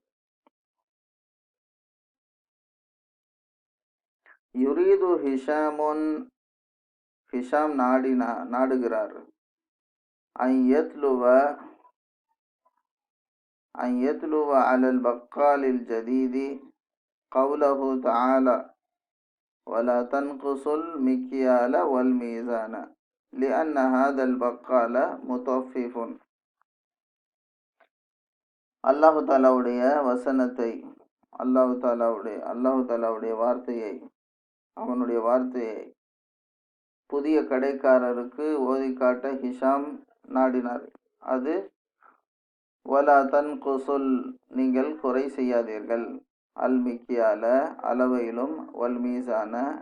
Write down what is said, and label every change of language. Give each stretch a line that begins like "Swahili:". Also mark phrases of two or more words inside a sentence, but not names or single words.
Arabic: يريد هشام,
Tamil: ஹிஷாம் நாடுகிறார்.
Arabic: أن يتلو على البقال الجديد قوله تعالى ولا تنقصوا المكيال والميزان لأن هذا البقال مطفف.
Tamil: அல்லாஹு தாலாவுடைய வசனத்தை, அல்லாஹு தாலாவுடைய வார்த்தையை, அவனுடைய வார்த்தையை புதிய கடைக்காரருக்கு ஓதி காட்ட ஹிஷாம் நாடினார். அது
Arabic: ولا تنقصوا,
Tamil: நீங்கள் குறை செய்யாதீர்கள்,
Arabic: المكيال
Tamil: அளவையிலும்,
Arabic: والميزان